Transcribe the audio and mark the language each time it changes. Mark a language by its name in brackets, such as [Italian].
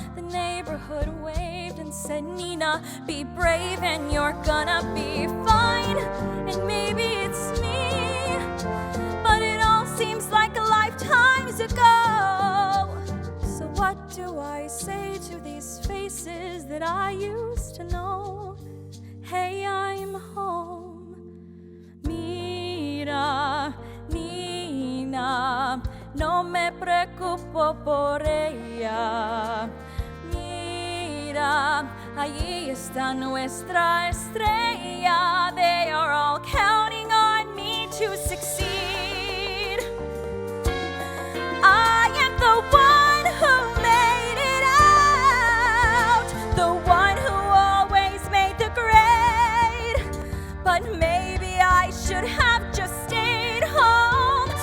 [English] The neighborhood waved and said, Nina, be brave and you're gonna be fine. And maybe it's me, but it all seems like lifetimes ago. So what do I say to these faces that I used to know? Hey, I'm home. [Spanish] Mira, Nina, no me preocupo por ella. Mira, allí está nuestra estrella. [English] They are all counting on me to succeed. I am the one who made it out, the one who always made the grade. But maybe I should have just stayed home.